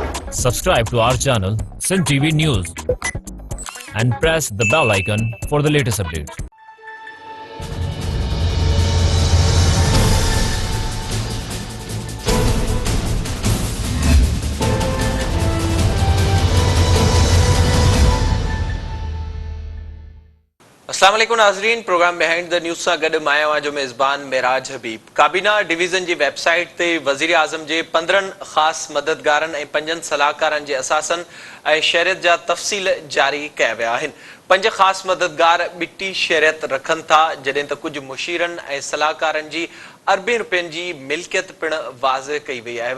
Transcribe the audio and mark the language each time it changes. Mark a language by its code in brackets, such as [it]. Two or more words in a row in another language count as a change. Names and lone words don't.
[en] Subscribe to our channel, Sun TV News, and press the bell icon for the latest updates. [ar] السلام عليكم [sd] नाज़रीन, प्रोग्राम बिहाइंड द न्यूज़ सां गॾु मां आहियां जो मेज़बान मेराज हबीब। काबीना डिवीज़न जी वेबसाइट ते वज़ीर आज़म जे 15 ख़ासि मददगारनि ऐं 5 सलाहकारनि जे असासनि ऐं शहरियत जा तफ़सील जारी कया विया आहिनि। 5 ख़ासि मददगार ॿिटी शहरियत रखनि था, जॾहिं त कुझु मुशीरनि ऐं सलाहकारनि जी अरबें रुपयनि जी मिल्कियत पिण वाज़े कई वई आहे।